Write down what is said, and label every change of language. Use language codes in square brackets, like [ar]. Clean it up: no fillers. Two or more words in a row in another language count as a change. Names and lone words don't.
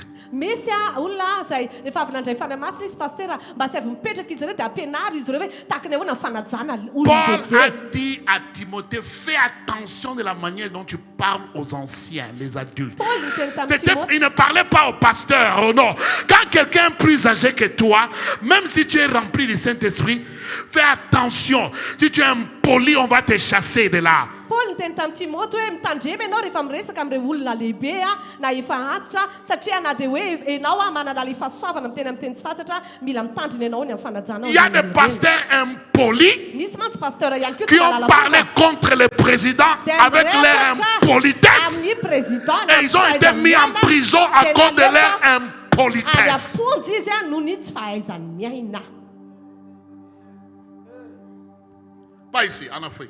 [fr] Paul a dit à Timothée, fais attention de la manière dont tu parles aux anciens, les adultes. Il ne parlait pas au pasteur, oh non. Quand quelqu'un est plus âgé que toi, même si tu es rempli du Saint-Esprit, fais attention. Si tu es impoli, on va te chasser de là. [mg] Paul intenta Timothée mitandrema ianao rehefa miresaka amin'ireo olona lehibe na efa antitra satria na dia hoe ianao manana le fahasoavana miteny amin'ny teny tsy fantatra mila mitandrina ianao ny amin'ny fanajana. [fr] Il y a des pasteurs impolis qui ont parlé contre le président avec leur impolitesse et ils ont été mis en prison à cause de leur impolitesse. Pas ici, en Afrique.